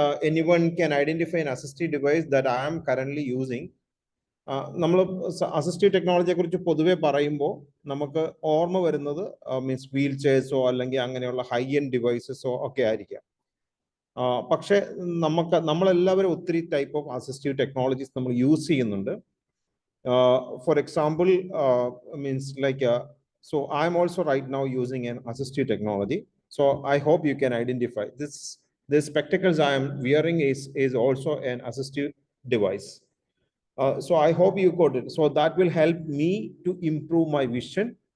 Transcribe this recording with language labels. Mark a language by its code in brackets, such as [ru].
[en] Anyone can identify an assistive device that I am currently using? [ml] നമ്മൾ assistive ടെക്നോളജിയെ കുറിച്ച് പൊതുവെ പറയുമ്പോൾ നമുക്ക് ഓർമ്മ വരുന്നത് മീൻസ് വീൽ ചെയർസോ അല്ലെങ്കിൽ അങ്ങനെയുള്ള ഹൈ എൻഡ് ഡിവൈസസോ ഒക്കെ ആയിരിക്കാം. പക്ഷെ നമ്മളെല്ലാവരും ഒത്തിരി ടൈപ്പ് ഓഫ് അസിസ്റ്റീവ് ടെക്നോളജീസ് നമ്മൾ യൂസ് ചെയ്യുന്നുണ്ട്. [en] For example means like so I'm also right now using an assistive technology. So I hope you can identify this spectacles I am wearing is also an assistive device. So I hope you got it. So that will help me to improve my vision.